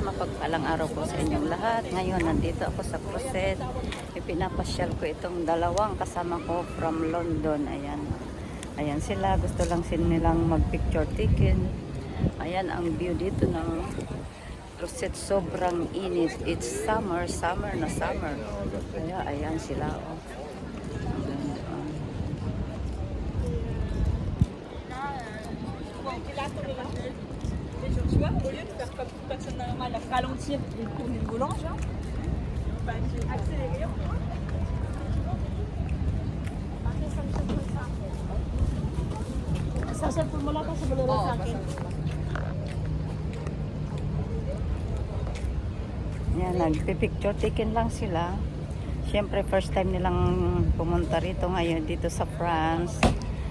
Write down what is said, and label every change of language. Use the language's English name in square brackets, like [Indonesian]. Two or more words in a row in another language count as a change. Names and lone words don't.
[Filipino] Mapagpalang araw po sa inyong lahat. Ngayon, nandito ako sa Crusade. Ipinapasyal ko itong dalawang kasama ko from London. Ayan. Ayan sila. Gusto lang nilang mag- [English] picture taken. [Filipino] Ayan ang view dito ng Crusade. Sobrang init. [English] It's summer. [Filipino] Summer na summer. Kaya ayan sila. Oh. [French] Tu vois, au lieu de faire comme toute personne normale, ralentir et tourner le volant, genre, bah, j'ai accéléré. [Filipino] Sasampul mo lang kasi manalo sa akin. Yan, nagpipicture taken lang sila. Siyempre, [English] first time [Filipino] nilang pumunta rito ngayon dito sa France.